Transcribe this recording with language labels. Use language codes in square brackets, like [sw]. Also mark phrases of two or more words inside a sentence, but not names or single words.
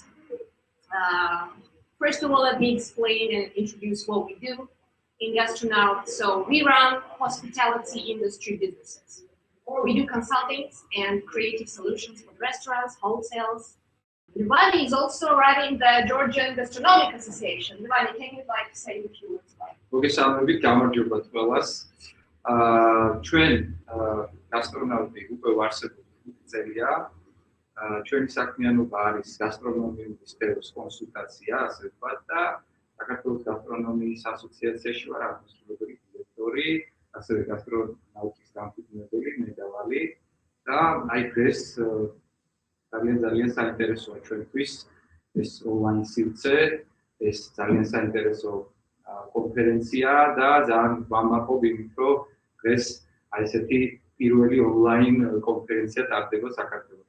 [en] First of all, let me explain and introduce what we do in Gastronaut. So we run hospitality industry businesses. We do consulting and creative solutions for restaurants, hotels. Levani is also running the Georgian Gastronomic Association. Levani, can you say a few words about it? [ka] მოგესალმებით, გამარჯობა ყველას. ჩვენ გასტრონავტი უკვე ვარსებული წელია. ჩვენი საქმიანობა არის გასტრონომიული სფეროს კონსულტაცია, ასე ვთქვათ, და საქართველოს გასტრონომიის ასოციაციაში ვარ აღმასრულებელი დირექტორი, ასევე გასტრონავტის დამფუძნებელი მედალალი და აი დღეს ძალიან საინტერესოა ჩვენთვის ეს ონლაინ სივრცე, ეს ძალიან საინტერესო კონფერენცია და ძალიან ვამაყობ იმით, რომ დღეს აი ესეთი პირველი ონლაინ კონფერენცია ტარდება საქართველოში.